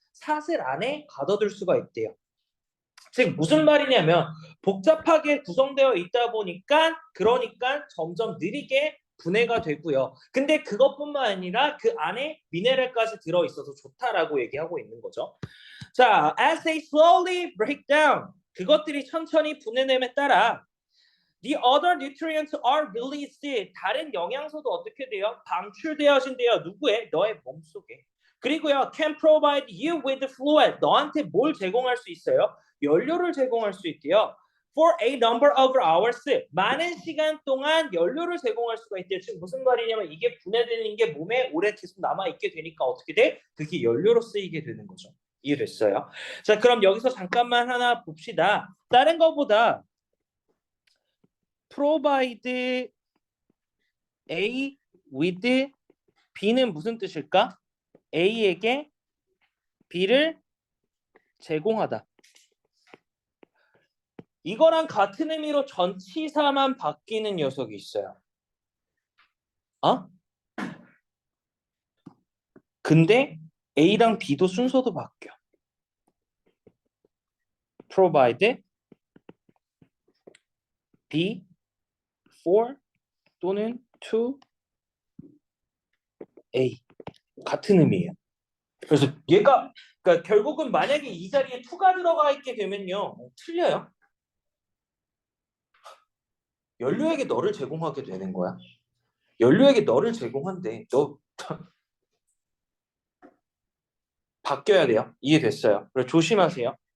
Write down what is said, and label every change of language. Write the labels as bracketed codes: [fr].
[ko] 사슬 안에 가둬둘 수가 있대요. 즉 무슨 말이냐면 복잡하게 구성되어 있다 보니까 그러니까 점점 느리게 분해가 되고요. 근데 그것뿐만 아니라 그 안에 미네랄까지 들어있어서 좋다라고 얘기하고 있는 거죠. 자, [en] as they slowly break down, [ko] 그것들이 천천히 분해됨에 따라 [en] the other nutrients are released. [ko] 다른 영양소도 어떻게 돼요? 방출되어진대요. 누구의? 너의 몸속에. [en] 그리고요, can provide you with fluid. [ko] 너한테 뭘 제공할 수 있어요? 연료를 제공할 수 있대요. [en] For a number of hours. [ko] 많은 시간 동안 연료를 제공할 수가 있대요. 지금 무슨 말이냐면 이게 분해되는 게 몸에 오래 계속 남아있게 되니까 어떻게 돼? 그게 연료로 쓰이게 되는 거죠. 이해됐어요? 자, 그럼 여기서 잠깐만 하나 봅시다. 다른 거보다 provide A with B는 무슨 뜻일까? A에게 B를 제공하다. 이거랑 같은 의미로 전치사만 바뀌는 녀석이 있어요. 근데 A랑 B도 순서도 바뀌어. provide B for 또는 to A 같은 의미예요. 그래서 얘가 그러니까 결국은 만약에 이 자리에 to가 들어가 있게 되면요 틀려요. 연료에게 너를 제공하게 되는 거야. 연료에게 너를 제공한대. 너 바뀌어야 돼요. 이해됐어요? 그래서 조심하세요.